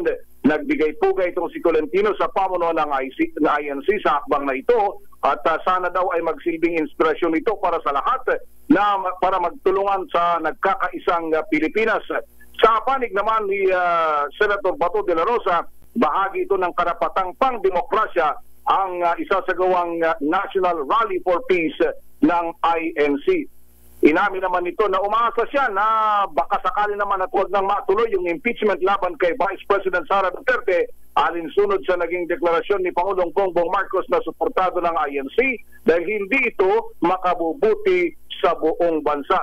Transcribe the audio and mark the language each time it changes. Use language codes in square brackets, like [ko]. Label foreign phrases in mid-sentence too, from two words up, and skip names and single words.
[tl] Nagbigay-pugay itong si Tolentino sa pamunuan ng INC sa hakbang na ito at sana daw ay magsilbing inspirasyon ito para sa lahat na para magtulungan sa nagkakaisang Pilipinas. Sa panig naman ni Senator Bato de la Rosa, bahagi ito ng karapatang pang-demokrasya ang isasagawang National Rally for Peace ng INC. Inamin naman nito na umaasa siya na baka sakali naman at huwag nang matuloy yung impeachment laban kay Vice President Sara Duterte alinsunod sa naging deklarasyon ni Pangulong Bongbong Marcos na suportado ng INC dahil hindi ito makabubuti sa buong bansa.